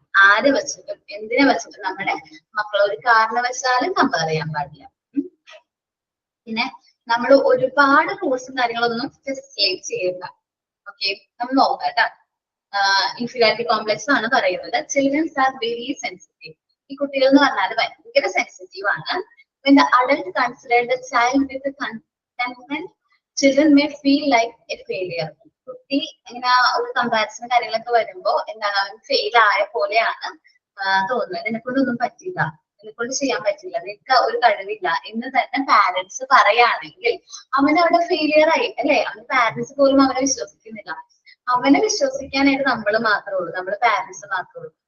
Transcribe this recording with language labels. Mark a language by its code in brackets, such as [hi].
[ml] ആരെ വെച്ചിട്ടും എന്തിനെ വെച്ചിട്ടും നമ്മുടെ മക്കളെ ഒരു കാരണവശാലും കമ്പയർ ചെയ്യാൻ പാടില്ല. പിന്നെ നമ്മൾ ഒരുപാട് റൂൾസും കാര്യങ്ങളൊന്നും ഫെസിലിറ്റേറ്റ് ചെയ്യണ്ട. ഓക്കെ, നമ്മൾ നോക്കാം കേട്ടോ. ഇൻഫീരിയോറിറ്റി കോംപ്ലക്സ് ആണ് പറയുന്നത്. [en] Childrens are very sensitive. [ml] ഈ കുട്ടികൾ എന്ന് പറഞ്ഞാൽ ഭയങ്കര സെൻസിറ്റീവ് ആണ്. [en] When the adult considered the child with contentment, children may feel like a failure. [ml] കുട്ടി ഇങ്ങനെ ഒരു കമ്പാരിസൺ കാര്യങ്ങളൊക്കെ വരുമ്പോ എന്താണ്, അവൻ ഫെയിൽ ആയ പോലെയാണ് തോന്നുന്നത്. നിനക്കൊണ്ടൊന്നും പറ്റില്ല, നിനക്കൊണ്ട് ചെയ്യാൻ പറ്റില്ല, നിനക്ക് ഒരു കഴിവില്ല എന്ന് തന്നെ പാരന്റ്സ് പറയുകയാണെങ്കിൽ അവനവിടെ ഫെയിലിയർ ആയി അല്ലെ? അവന് പാരന്റ്സ് പോലും അവനെ വിശ്വസിക്കുന്നില്ല. അവനെ വിശ്വസിക്കാനായിട്ട് നമ്മൾ മാത്രമേ ഉള്ളൂ, നമ്മുടെ പാരന്റ്സ് മാത്രമേ ഉള്ളൂ.